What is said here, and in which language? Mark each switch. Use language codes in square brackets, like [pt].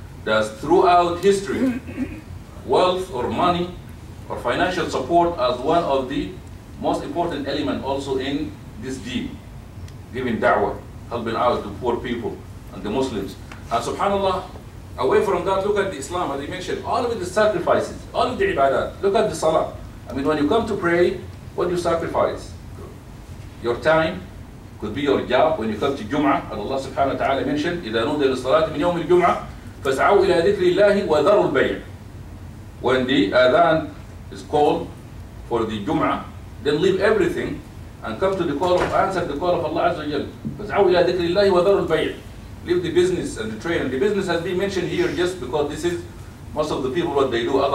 [en] That throughout history, wealth or money or financial support as one of the most important element also in this deen, giving da'wah, helping out the poor people and the Muslims. And subhanAllah, away from that, look at the Islam, as I mentioned, all of the sacrifices, all of the ibadat. Look at the salah. I mean, when you come to pray, what do you sacrifice? Your time, could be your job. When you come to Jum'ah, and Allah subhanahu wa ta'ala mentioned, [ar] إِذَا نُودِيَ لِلصَّلَاةِ مِنْ يَوْمِ الْجُمْعَةِ فَاسْعَوْا إِلَى ذِكْرِ اللَّهِ وَذَرُوا الْبَيْعَ. [en] When the adhan is called for the Jum'ah, then leave everything and come to the call of, answer the call of Allah Azza wa Jalla. [ar] فَاسْعَوْا إِلَى ذِكْرِ اللَّهِ وَذَرُوا الْبَيْعَ. [en] Leave the business and the trade. And the business has been mentioned here just because this is most of the people what they do.